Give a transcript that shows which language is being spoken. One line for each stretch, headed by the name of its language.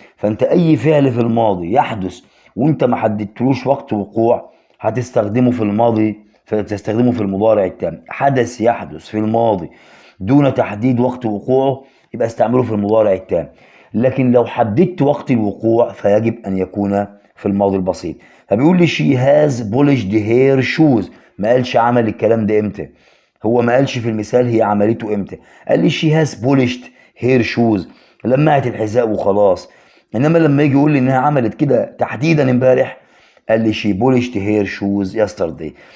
Arabic: فأنت أي فعل في الماضي يحدث وأنت ما حددتلوش وقت وقوع هتستخدمه في الماضي، فتستخدمه في المضارع التام. حدث يحدث في الماضي دون تحديد وقت وقوعه يبقى استعمله في المضارع التام. لكن لو حددت وقت الوقوع فيجب أن يكون في الماضي البسيط. فبيقول لي
English: she has polished her shoes.
Arabic: ما قالش عمل الكلام ده امتى، هو ما قالش في المثال هي عملته امتى، قال لي
English: she has polished her shoes،
Arabic: لمعت الحذاء وخلاص. انما لما يجي يقول لي انها عملت كده تحديدا امبارح قال لي
English: she polished her shoes yesterday.